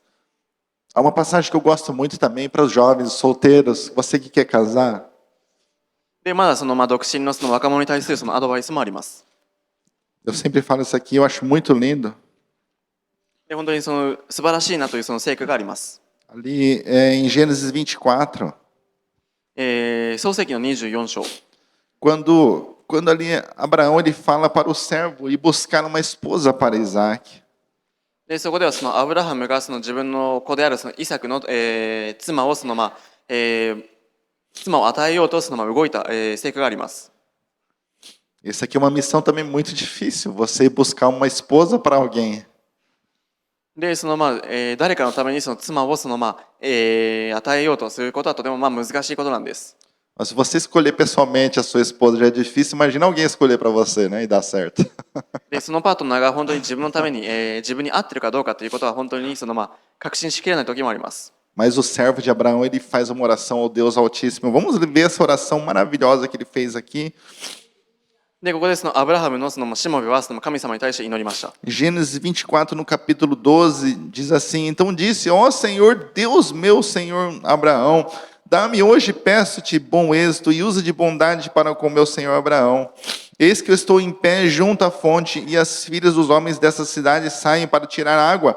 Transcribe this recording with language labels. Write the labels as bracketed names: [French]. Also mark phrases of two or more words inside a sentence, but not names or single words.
[Portuguese] Há uma passagem que eu gosto muito também para os jovens, solteiros, você que quer casar. [Japanese] で、まだその独身のその若者に対するそのアドバイスもあります。 [Portuguese] Eu sempre falo isso aqui, eu acho muito lindo. [Japanese] で、本当にその素晴らしいなというその成果があります。 [Portuguese] Ali em Gênesis 24, [Japanese] 創世記の24章。 [Portuguese] quando ali Abraão ele fala para o servo ir buscar uma esposa para Isaac. [Japanese] で、そこではそのアブラハムがその自分の子であるそのイサクの、妻をその妻を与えようとその動いた、成果があります。 [Portuguese] Essa aqui é uma missão também muito difícil, você ir buscar uma esposa para alguém. [Japanese] で、その誰かのためにその妻をその与えようとすることはとても難しいことなんです。 [Portuguese] Mas se você escolher pessoalmente a sua esposa já é difícil, imagina alguém escolher para você, né, e dar certo. [Japanese] で、そのパートナーが本当に自分のために、自分に合ってるかどうかということは本当にその確信しきれない時もあります。 [Portuguese] Mas o servo de Abraão, ele faz uma oração ao Deus Altíssimo. Vamos ver essa oração maravilhosa que ele fez aqui. [Japanese] で、ここでそのアブラハムのそのしもべはその神様に対して祈りました。 [Portuguese] Gênesis 24, no capítulo 12, diz assim: Então disse, ó Senhor, Deus meu, Senhor Abraão, dá-me hoje, peço-te, bom êxito e usa de bondade para com meu senhor Abraão. Eis que eu estou em pé junto à fonte e as filhas dos homens dessa cidade saem para tirar água.